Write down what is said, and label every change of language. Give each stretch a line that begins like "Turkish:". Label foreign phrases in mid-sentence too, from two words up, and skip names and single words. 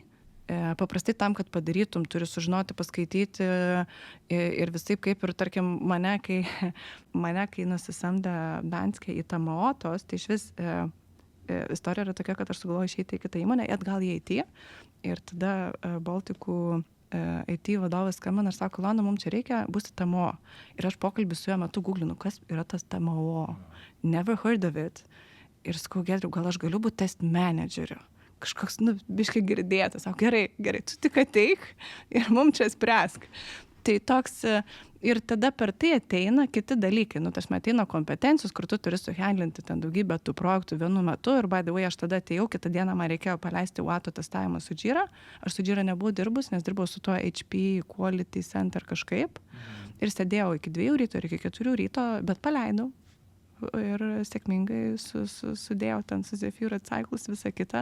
Lithuanian: Paprastai tam, kad padarytum, turi sužinoti, paskaityti ir visaip kaip ir, tarkim, mane, kai nusisamdė Danske į Tamaotos, tai iš vis istorija yra tokia, kad aš sugalvoju išeiti į kitą įmonę, atgal į IT ir tada Baltikų IT vadovas skambina ir sako, Lona, mums čia reikia, būsi TMO. Ir aš pokalbį su juo metu googlinu, kas yra tas TMO.
English: Never heard of it.
Lithuanian: Ir sakau, Giedriau, gal aš galiu būti test manageriu. Kažkoks, biškai girdėtas, sako, gerai, tu tik ateik ir mums čia spręsk. Tai toks, ir tada per tai ateina kiti dalykai, tarsi ateina kompetencijos, kur tu turi suhandlinti ten daugybę tų projektų vienu metu ir
English: by the way,
Lithuanian: aš tada atėjau, kitą dieną man reikėjo paleisti WATO testavimą su Jira, aš su Jira nebuvau dirbus, nes dirbau su tuo HP Quality Center kažkaip ir sėdėjau iki 2 ryto ir iki 4 ryto, bet paleidau. Ir sėkmingai sudėjau ten su Zephyr Cycles visą kitą.